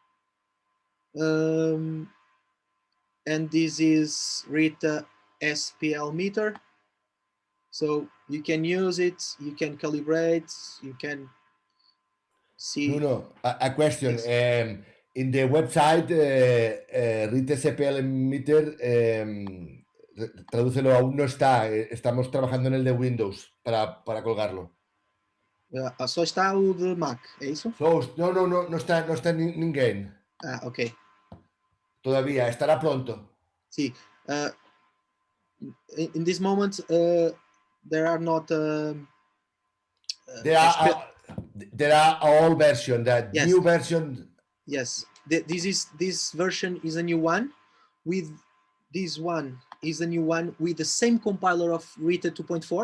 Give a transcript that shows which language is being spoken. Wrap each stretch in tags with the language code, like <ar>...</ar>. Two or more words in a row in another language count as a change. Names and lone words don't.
<en>And this is RITA SPL meter. So you can use it, you can calibrate, you can see. No, a question. Yes. In the website,</en> <es>RITA SPL meter, tradúcelo, aún no está. Estamos trabajando en el de Windows para colgarlo.</es> <pt>Só está o de Mac, é isso?</pt> <es>No está en ninguém. Ok. Todavía, estará pronto. Sí.</es> <en>In this moment, there are not. There are all version. That Yes. new version. Yes, this version is a new one. With this one is a new one with the same compiler of RITA 2.4.</en>